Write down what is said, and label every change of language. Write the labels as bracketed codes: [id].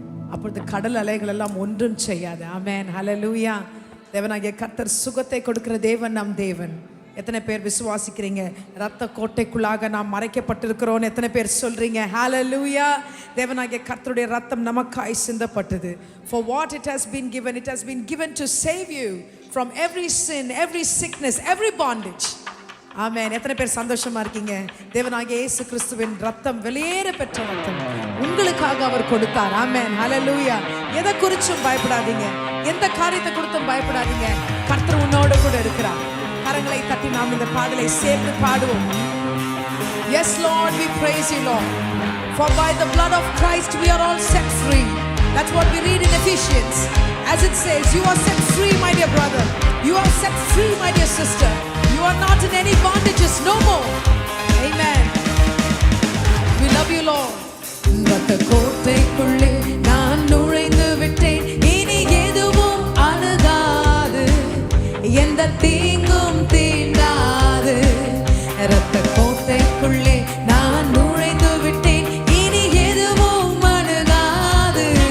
[ta] அப்பொழுது கடல் அலைகள் எல்லாம் ஒன்றும் செய்யாது. ஆமென். ஹல்லேலூயா. தேவனாகிய கர்த்தர் சுகத்தை கொடுக்கிற தேவன் நம் தேவன். எத்தனை பேர் விசுவாசிக்கிறீங்க? ரத்த கோட்டைக்குள்ளாக நாம் மறைக்கப்பட்டிருக்கிறோம். எத்தனை பேர் சொல்றீங்க ஹல்லேலூயா? தேவனாகிய கர்த்தருடைய ரத்தம் நமக்காய் சிந்தப்பட்டது. [en] For what it has been given to save you from every sin, every sickness, every bondage. [ta] ஆமென். எத்தனை பேர் சந்தோஷமா இருக்கீங்க? தேவனாகிய இயேசு கிறிஸ்துவின் ரத்தம் வெளியேற பெற்ற ரத்தம் உங்களுக்காக அவர் கொடுத்தார். ஆமென். ஹல்லேலூயா. எதை குறிச்சும் பயப்படாதீங்க, எந்த காரியத்தை குறித்தும் பயப்படாதீங்க. கர்த்தர் உன்னோடு கூட இருக்கிறார். கரங்களை தட்டி நாம் இந்த பாடலை சேர்ந்து பாடுவோம். [en] Yes Lord, we praise you Lord, for by the blood of Christ we are all set free. That's what we read in Ephesians, as it says, you are set free my dear brother, you are set free my dear sister, you are not in any bondages no more. Amen. We love you Lord. [ta] ரத்த கோட்டைக்குள்ளே நான் நுழைந்து விட்டேன், இனி எதுவும் அணுகாது, எந்த தீங்கும் தீண்டாது. ரத்த கோட்டைக்குள்ளே நான் நுழைந்து விட்டேன், இனி எதுவும் அணுகாது,